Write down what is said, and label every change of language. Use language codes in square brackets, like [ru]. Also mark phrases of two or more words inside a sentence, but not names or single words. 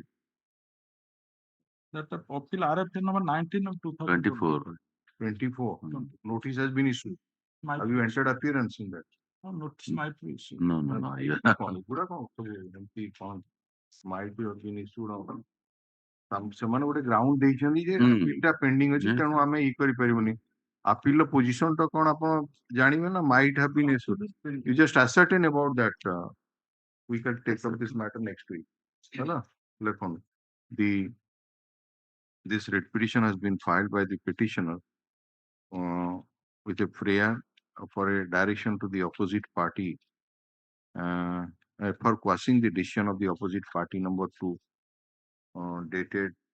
[en] That appeal RFA number 19 of 2024. 24. Notice has been issued. Have you entered appearance in that? No, notice might be issued. No. Might be have been issued. [or] ସେମାନେ ଗୋଟେ ଗ୍ରାଉଣ୍ଡ ଦେଇଛନ୍ତି ଯେ [en] appeal pending [or] ଅଛି, ତେଣୁ ଆମେ ଇ କରିପାରିବୁନି. [en] appeal position [or] ଟା କଣ ଆପଣ ଜାଣିବେ ନା? [en] might have been issued. You just ascertain about that. We can take up this matter next week. Hello? This writ petition has been filed by the petitioner with a prayer for a direction to the opposite party for quashing the decision of the opposite party number 2 dated